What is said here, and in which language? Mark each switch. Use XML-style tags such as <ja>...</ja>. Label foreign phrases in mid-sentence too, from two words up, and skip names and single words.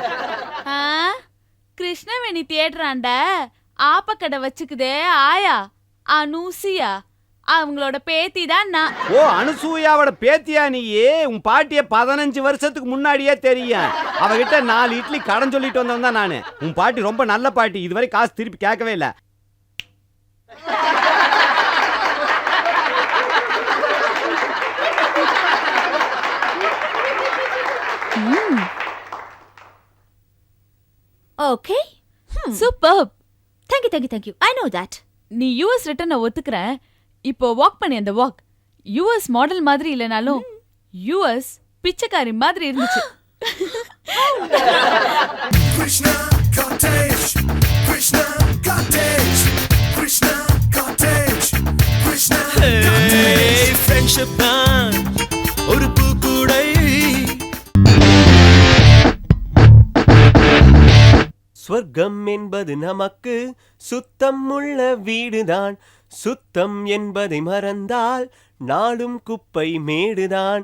<ta>கிருஷ்ணவேணி தேடுறாண்ட ஆப்பக்கடை வச்சுக்குதே ஆயா அனுசியா, அவங்களோட பேத்தி தான் நான். ஓ, அனுசூயாவோட பேத்தியா நீயே? உன் பாட்டிய 15 வருஷத்துக்கு முன்னாடியே தெரியும். அவகிட்ட 4 இட்லி கடன் சொல்லிட்டு வந்தவன் தான் நானு. உன் பாட்டி ரொம்ப நல்ல பாட்டி, இதுவரை காசு திருப்பி கேட்கவே இல்லை.</ta> <en>Okay. Superb. Thank you. I know that.</en> <ta>நீ</ta> <en>US return</en> <ta>ஒத்துக்கிறேன். இப்போ வாக் பண்ணி அந்த வாக்</ta> <en>US model</en> <ta>மாதிரி இல்லனாலும் US பிச்சைக்காரி மாதிரி இருந்துச்சு. Krishna Cottage, Krishna Cottage, Krishna Cottage, Krishna Cottage. Hey, friendship தான் ஒரு பூக்கூடை. ஸ்வர்க்கம் என்பது நமக்கு சுத்தம் உள்ள வீடுதான். சுத்தம் என்பதை மறந்தால் நாடும் குப்பை மேடுதான்.</ta>